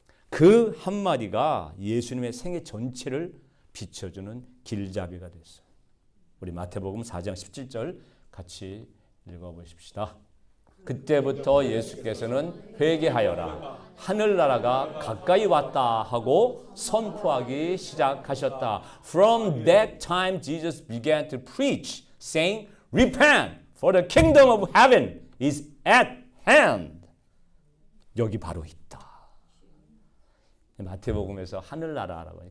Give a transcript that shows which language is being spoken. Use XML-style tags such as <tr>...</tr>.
<ko>그 한마디가 예수님의 생애 전체를 비춰주는 길잡이가 됐어요. 우리 마태복음 4장 17절 같이 읽어보십시다. 그때부터 예수께서는 회개하여라. 하늘나라가 가까이 왔다 하고 선포하기 시작하셨다.</ko> <en>From that time Jesus began to preach, saying, Repent, for the kingdom of heaven is at hand.</en> <ko>여기 바로 있다. 마태복음에서 하늘나라라고 해요.</ko>